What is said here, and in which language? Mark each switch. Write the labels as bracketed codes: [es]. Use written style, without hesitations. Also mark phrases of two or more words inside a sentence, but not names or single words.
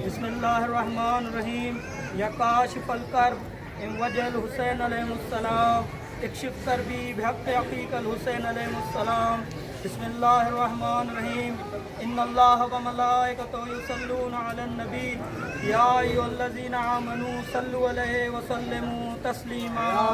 [ar] بسم الله الرحمن الرحيم يا كاشف الكرب عن وجه الحسين عليه السلام اكشف كربي بحق أخيك الحسين عليه السلام. بسم الله الرحمن الرحيم إن الله وملائكته يصلون على النبي يا أيها الذين آمنوا صلوا عليه وسلموا تسليما.